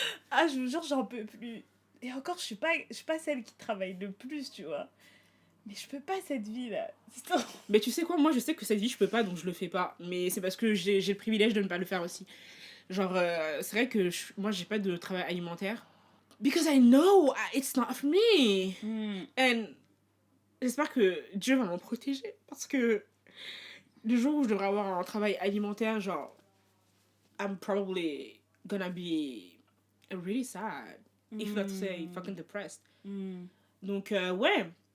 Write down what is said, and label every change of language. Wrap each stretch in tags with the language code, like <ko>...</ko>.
<fr>Ah, je vous jure, j'en peux plus. Et encore, je suis pas celle qui travaille le plus, tu vois. Mais je peux pas cette vie-là. Mais tu sais quoi, moi je sais que cette vie je peux pas, donc je le fais pas. Mais c'est parce que j'ai le privilège de ne pas le faire aussi. Genre, c'est vrai que moi j'ai pas de travail alimentaire.</fr> <en>Because I know it's not for me.</en> <fr>And j'espère que Dieu va m'en protéger. Parce que le jour où je devrais avoir un travail alimentaire, genre,</fr> <en>I'm probably gonna be really sad. If not to say fucking depressed.</en> <fr>Donc, ouais.</fr>